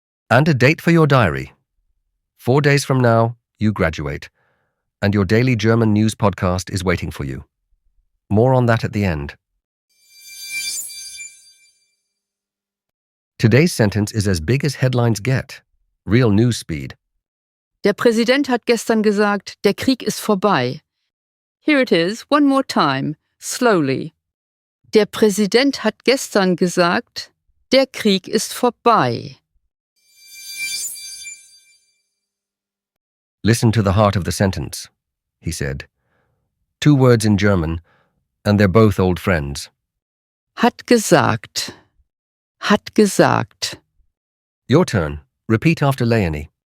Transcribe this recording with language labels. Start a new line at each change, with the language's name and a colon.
English: And a date for your diary. 4 days from now, you graduate, and your daily German news podcast is waiting for you. More on that at the end. Today's sentence is as big as headlines get. Real news speed.
German: Der Präsident hat gestern gesagt, der Krieg ist vorbei.
English: Here it is, one more time, slowly.
German: Der Präsident hat gestern gesagt, der Krieg ist vorbei.
English: Listen to the heart of the sentence, he said. 2 words in German, and they're both old friends.
German: Hat gesagt. Hat gesagt.
English: Your turn. Repeat after Leonie.